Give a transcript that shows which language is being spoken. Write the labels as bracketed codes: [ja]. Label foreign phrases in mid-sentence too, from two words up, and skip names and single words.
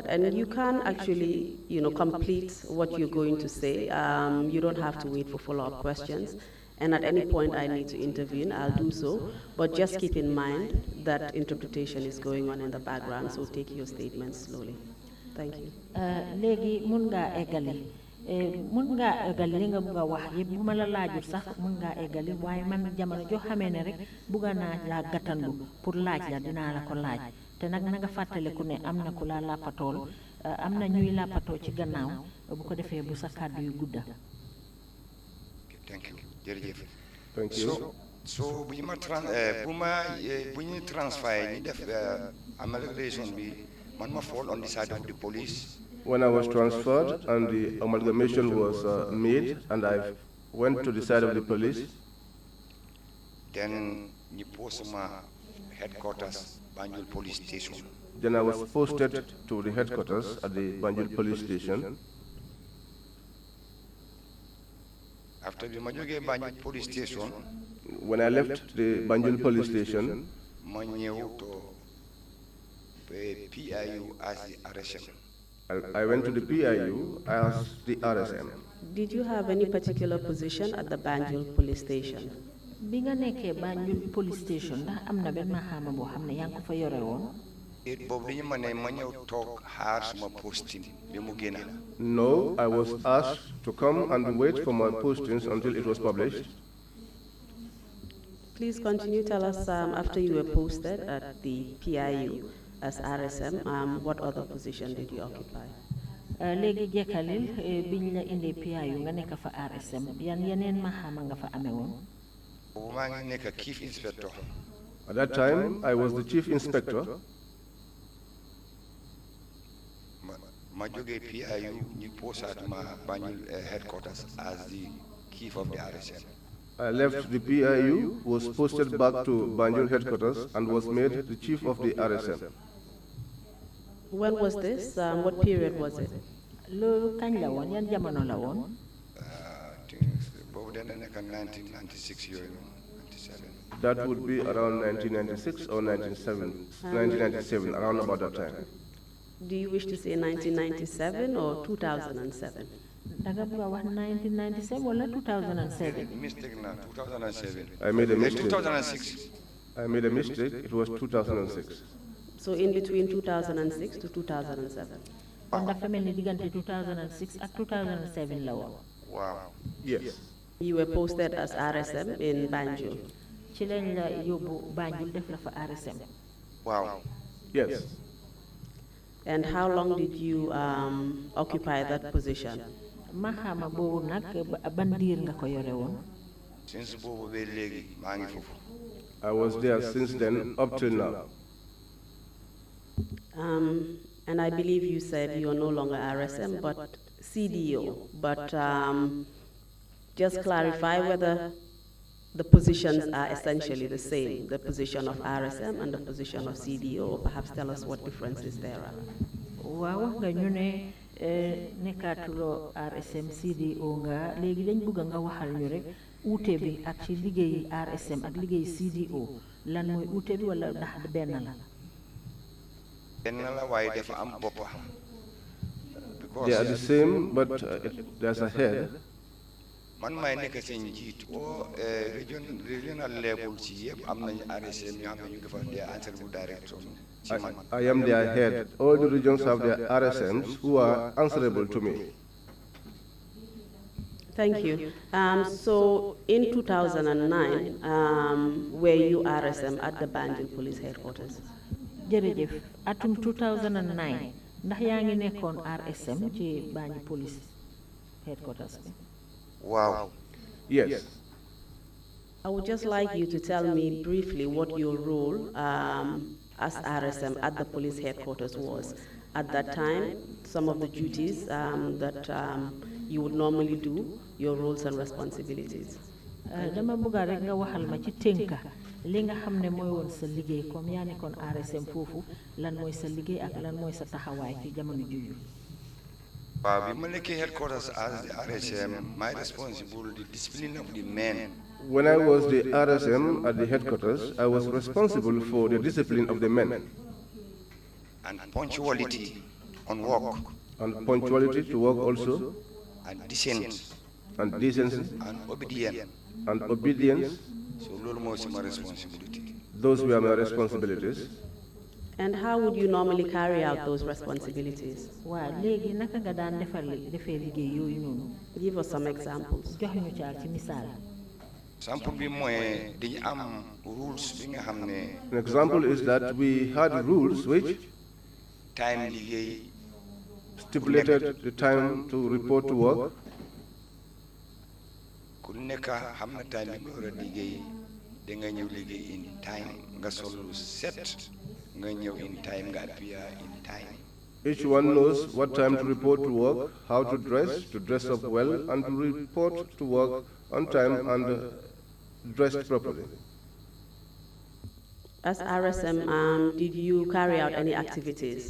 [en] And you can actually, complete what you're going to say. You don't have to wait for follow-up questions. And at any point I need to intervene, I'll do so. But just keep in mind that interpretation is going on in the background, so take your statements slowly. Thank you. [wo] Léegi mun ngaa eggali li nga bëgg a wax yëpp bu ma la laajul sax mun ngaa eggali waaye man jamono joo xamee ne rek bëgg naa laa gàttandu pour laaj la dinaa la ko laaj te nag na nga fàttaliku ne am na ku la làppatool am na ñuy làppatoo ci gannaaw bu ko defee bu sa kàddu yu gudda. [en] Thank you. Jërëjëf. Thank you. [wo] So bu ñu transfert ñu def amalgamation bi man ma [en] fall on the side of the police. When I was transferred and the amalgamation was made, and I went to the side of the police, [wo] then ñu post ma headquarters Banjul police station. [en] then I was posted to the headquarters at the Banjul police station. [wo] After the ma jógee Banjul police station, [en] When I left the Banjul police station, [wo] ma ñëw [en] to PIU as the RSM. I went to the PIU as the RSM. [wo] Did you have any particular position at the Banjul police station? bi nga nekkee Banjul police station ndax am na benn maxaama boo xam ne yaa ngi ko fa yore woon. Boobu dañu ma ne ma ñëw toog xaar suma posting bi mu génn. [en] No, I was asked to come and wait for my postings until it was published. Please continue, tell us after you were posted at the PIU as RSM, what other position did you occupy? [wo] léegi jekkalil biñ la indee PIU nga nekk fa RSM yeneen maxaama nga fa amee woon. Boobu maa ngi nekk chief inspector. [en] At that time, I was the chief inspector. [wo] ma jógee PIU ñu posaat ma Banjul headquarters as the chief of the RSM. [en] I left the PIU, was posted back to Banjul headquarters, and was made the chief of the RSM. When was this? What period was it? [wo] loolu kañ la woon yan jamono la woon. boobu dana nekk 1996 yooyu 97. [en] That would be around 1996 or 1997, around about that time. Do you wish to say 1997 or 2007? [wo] danga bëgg a wax 1997 wala 2007. Mistake na 2007. [en] I made a mistake. 2006. I made a mistake. It was 2006. So in between 2006 to 2007. [wo] kon dafa mel ni diggante 2006 ak 2007 la woon. [en] Wow. Yes. You were posted as RSM in Banjul. [wo] ci lañ la yóbbu Banjul def la fa RSM. [en] Wow. Yes. And how long did you occupy that position? [wo] maxaama boobu nag ban diir nga ko yore woon. Since boobu ba léegi maa ngi foofu. [en] I was there since then up till now. And I believe you said you're no longer RSM, but CDO. But just clarify whether the positions are essentially the same, the position of RSM and the position of CDO, or perhaps tell us what differences there are. [wo] waaw wax nga ñu ne nekkaatuloo RSM CDO nga léegi dañ bëgg nga waxal ñu rek uute bi ak ci liggéey RSM ak liggéey CDO lan mooy uute bi wala ndax benn la. benn la waaye dafa am boppa. [en] They are the same, but there's a head. [wo] man maay nekk seen njiit [en] regional level [wo] ci yëpp am nañu RSM ñoo xam ne ñu ngi fa des [en] answerable directors. I am their head. All the regions have their RSMs who are answerable to me. Thank you. So in 2009, were you RSM at the Banjul Police Headquarters? [wo] jërëjëf atum 2009 ndax yaa ngi nekkoon RSM ci Banjul Police Headquarters bi. [en] Wow. Yes. I would just like you to tell me briefly what your role as RSM at the police headquarters was. At that time, some of the duties that you would normally do, your roles and responsibilities. [wo] dama bëgg rek nga waxal ma ci tënka li nga xam ne mooy woon sa liggéey comme yaa nekkoon RSM foofu lan mooy sa liggéey ak lan mooy sa taxawaay ci jamono juju. waaw bi ma nekkee [en] headquarters as the RSM, my responsible the discipline of the men. When I was the RSM at the headquarters, I was responsible for the discipline of the men. And punctuality on work. And punctuality to work also. And decent. And decency. And obedience. And obedience. [wo] So lolu mo sama responsibility. [en] Those were my responsibilities. And how would you normally carry out those responsibilities? [wo] waaw léegi naka nga daan defee liggéey yooyu noonu. [en] Give us some examples. [wo] jox ñu ci misaal. Sample bi mooy dañu am rules bi nga xam ne. [en] An example is that we had rules which [wo] time liggéey [en] stipulated the time to report to work. [wo] ku nekk xam na time bi nga war a liggéey da nga ñëw liggéey [en] in time [wo] nga sol lu set nga ñëw [en] in time [wo] nga [en] appear in time. Each one knows what time to report to work, how to dress up well, and to report to work on time and dressed properly. As RSM, did you carry out any activities?